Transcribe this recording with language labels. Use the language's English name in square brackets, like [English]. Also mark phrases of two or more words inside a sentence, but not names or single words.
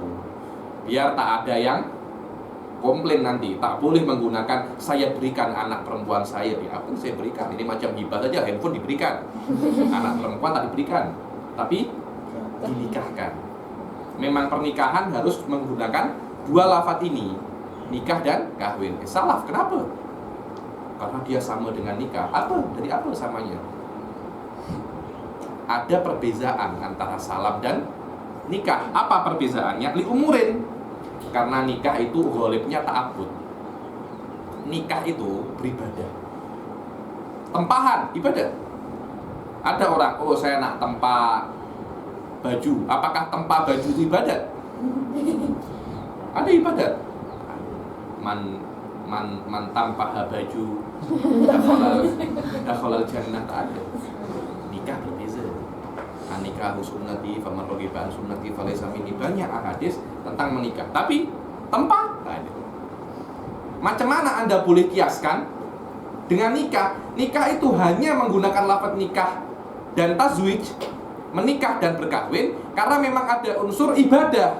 [Malay] Biar tak ada yang komplain nanti, tak boleh menggunakan saya berikan anak perempuan saya. Ya apa saya berikan? Ini macam hibah saja, handphone diberikan. Anak perempuan tak diberikan. Tapi dinikahkan. Memang pernikahan harus menggunakan 2 lafaz ini. Nikah dan kahwin. Salah, kenapa? Karena dia sama dengan nikah. Apa? Dari apa samanya? Ada perbezaan antara salam dan nikah. Apa perbezaannya? [Arabic] لأمور. [Malay] Karena nikah itu ghalibnya ta'abbud. Nikah itu beribadah. Tempahan, ibadah. Ada orang, oh saya nak tempa baju. Apakah tempa baju itu ibadat? Ada ibadat. Man tampah baju [Arabic] دخل الجنة, [Malay] tak ada. Nikah berbeza. [Arabic] نكاح سنتي فمن رغب عن سنتي فليس مني. [Malay] Banyak hadis tentang menikah. Tapi tempat tak ada. Macam mana Anda boleh kiaskan dengan nikah? Nikah itu hanya menggunakan lafaz nikah dan tazwij, menikah dan berkahwin, karena memang ada unsur ibadah.